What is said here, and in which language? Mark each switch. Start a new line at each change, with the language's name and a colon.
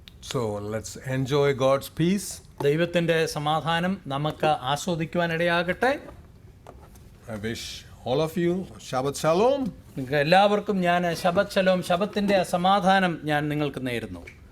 English: So let's enjoy God's peace.
Malayalam: ദൈവത്തിൻ്റെ സമാധാനം നമുക്ക് ആസ്വദിക്കുവാൻ ഇടയാകട്ടെ.
English: I wish all of you Shabbat Shalom.
Malayalam: നിങ്ങൾക്ക് എല്ലാവർക്കും ഞാൻ ശബത്ത് ശലോം, ശബത്തിൻ്റെ സമാധാനം ഞാൻ നിങ്ങൾക്ക് നേരുന്നു.